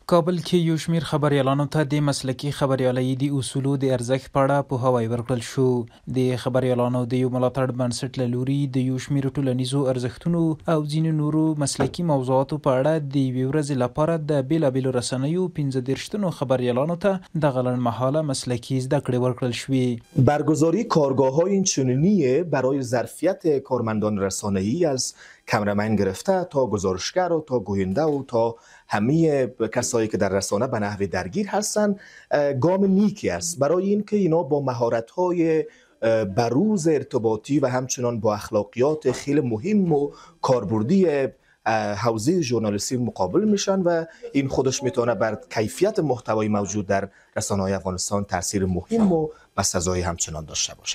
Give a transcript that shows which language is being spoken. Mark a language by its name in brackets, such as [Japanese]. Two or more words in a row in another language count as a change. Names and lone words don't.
[Pashto] کابل کې یو شمیر خبريالانو ته د مسلکي خبريالۍ د اصولو د ارزښت په اړه پوهاوی ورکړل شو. د خبريالانو د یو ملاتړ بنسټ له لوري د یو شمیر ټولنیزو ارزښتونو او ځینو نورو مسلکي موضوعاتو په اړه د یوې ورځې لپاره د بیلابیلو رسنیو 15 تنو خبريالانو ته د لنډمهاله مسلکي زده کړې ورکړل شوې. [Persian] برگزاری کارگاه‌های اینچنینی برای ظرفیت کارمندان رسانه‌ای از کامرمن گرفته تا گزارشگر و تا گوینده و تا همه کسایی که در رسانه به نحو درگیر هستند گام نیکی است برای اینکه اینا با مهارت‌های بروز ارتباطی و همچنان با اخلاقیات خیلی مهم و کاربردی حوزه ژورنالیستی مقابل میشن و این خودش میتونه بر کیفیت محتوای موجود در رسانه‌های افغانستان تاثیر مهم و بسزایی همچنان داشته باشه.